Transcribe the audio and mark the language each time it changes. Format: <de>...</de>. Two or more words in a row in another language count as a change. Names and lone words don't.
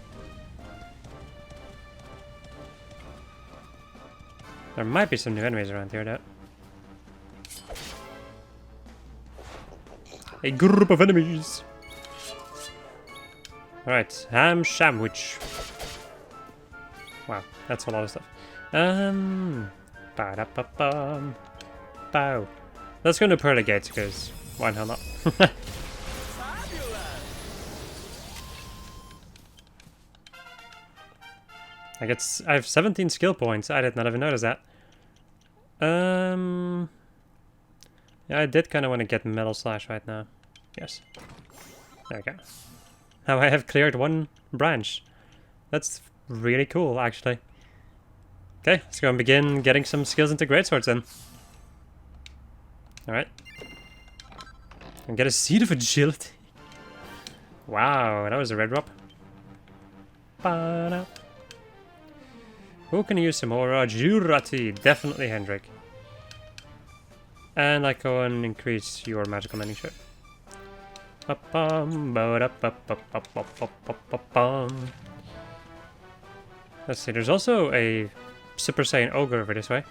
<en>There might be some new enemies around here, though. A group of enemies! Alright, ham sandwich. Wow, that's a lot of stuff. Ba-da-ba-bum. Bow. Let's go to Pearly Gates, because why the hell not? I have 17 skill points. I did not even notice that. Yeah, I did kind of want to get Metal Slash right now. Yes. There we go. Now I have cleared one branch. That's really cool, actually. Okay, let's go and begin getting some skills into greatswords then. Alright. And get a Seed of Agility. Wow, that was a red drop. Ba-da. Who can use some more agility? Definitely Hendrik. And I go and increase your magical mending shirt. Let's see, there's also a Super Saiyan Ogre over this way.</en>